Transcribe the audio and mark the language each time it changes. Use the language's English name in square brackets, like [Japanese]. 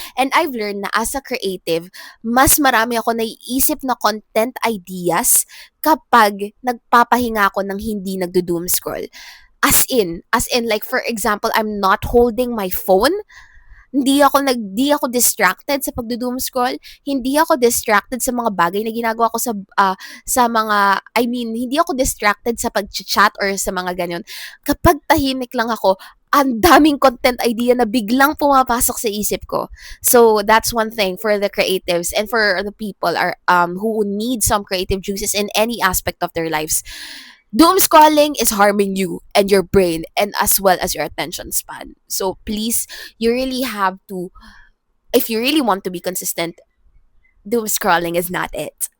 [English] And I've learned [Filipino] na [English] as a creative, [Filipino] mas marami ako naiisip na content ideas kapag nagpapahinga ako ng hindi nagdo-doom scroll. [English] As in, like for example, I'm not holding my phone. [Filipino] Hindi ako distracted sa pagdo-doom scroll. Hindi ako distracted sa mga bagay na ginagawa ko sa mga, hindi ako distracted sa pag-chat or sa mga ganyan. Kapag tahimik lang ako, ang daming content idea na biglang pumapasok sa isip ko. [English] So that's one thing for the creatives and for the people who need some creative juices in any aspect of their lives. Doom scrolling is harming you and your brain and as well as your attention span. So please, you really have to, if you really want to be consistent, doom scrolling is not it.